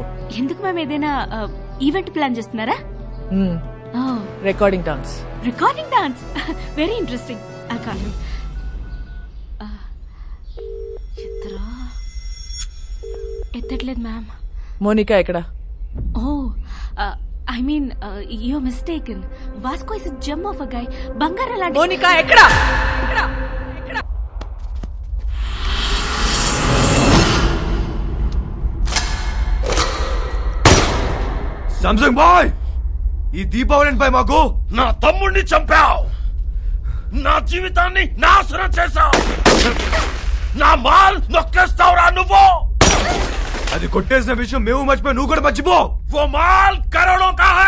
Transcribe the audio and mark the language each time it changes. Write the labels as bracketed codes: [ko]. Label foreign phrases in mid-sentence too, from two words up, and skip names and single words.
[te] ఎందుకు మేము ఏదైనా ఈవెంట్ ప్లాన్ చేస్తున్నారా? రికార్డింగ్ డాన్స్. రికార్డింగ్ డాన్స్, [en] very interesting. [te] ఎత్తట్లేదు మ్యామ్. మోనికా ఎక్కడ? [en] ఓ I mean, you're mistaken. Vasco is a gem of a guy. [te] బంగారం లాంటి. మోనికా ఎక్కడ? సామ్సంగ్ బాయ్, ఈ దీపావళిపై మాకు నా తమ్ముడిని చంపావు, నా జీవితాన్ని నాశనం చేశావు, నా మాల్ నొక్కేస్తావురా నువ్వు. అది కొట్టేసిన విషయం మేము మర్చిపోయి నువ్వు కూడా మర్చిపో. [hi] वो माल करोड़ों का है.